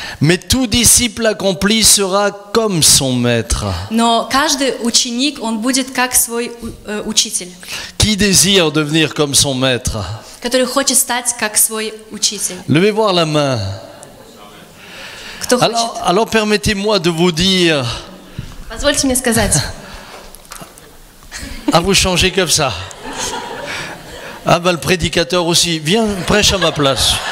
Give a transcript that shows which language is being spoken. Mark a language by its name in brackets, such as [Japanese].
[French] mais tout disciple accompli sera comme son maître. [Russian] Но каждый ученик, он будет как свой учитель, [French] Qui désire devenir comme son maître? [Russian] который хочет стать как свой учитель. [French] Levez voir la main. [Russian] Кто хочет? [French] Alors permettez-moi de vous dire, [Russian] Позвольте мне сказать. [French] à vous changer comme ça. Ah ben le prédicateur aussi, viens, prêche à ma place.